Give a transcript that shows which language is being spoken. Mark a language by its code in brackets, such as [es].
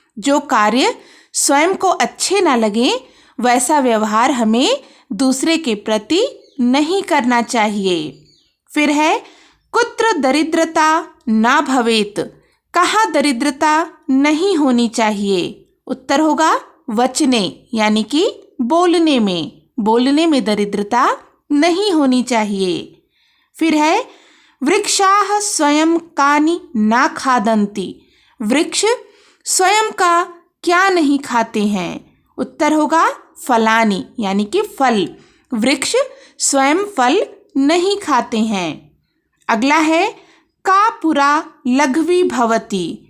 [hi] जो कार्य स्वयं को अच्छे ना लगे वैसा व्यवहार हमें दूसरे के प्रति नहीं करना चाहिए। फिर है, [sa] कुत्र दरिद्रता ना भवेत। [hi] कहाँ दरिद्रता नहीं होनी चाहिए। उत्तर होगा वचने, यानी कि बोलने में। बोलने में दरिद्रता नहीं होनी चाहिए। फिर है, [sa] वृक्षाः स्वयं कानि ना खादन्ति। [hi] वृक्ष स्वयं का क्या नहीं खाते हैं। उत्तर होगा फलानि, यानी कि फल। वृक्ष स्वयं फल नहीं खाते हैं। अगला है, [sa] का पुरा लघ्वी भवति।